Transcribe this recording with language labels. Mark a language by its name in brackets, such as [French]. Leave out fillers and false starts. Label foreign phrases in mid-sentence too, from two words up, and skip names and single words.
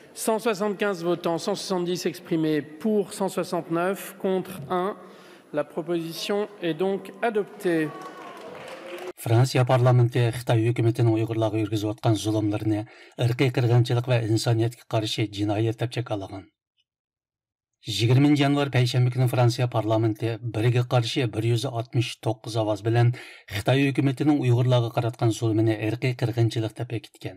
[French] 175 votants, 170 exprimés pour, 169 contre 1. La proposition est donc adoptée. [Uzbek] Fransiya parlamenti Xitoy hukumatining Uyg'urlarga yurgizayotgan zulmlarni irqiy qirg'inchilik va insoniyatga qarshi jinoyat deb chekalagan. 20 yanvar payshanba kuni Fransiya parlamenti biriga qarshi 169 ovoz bilan Xitoy hukumatining Uyg'urlarga qaratgan zulmini irqiy qirg'inchilik deb bekitgan.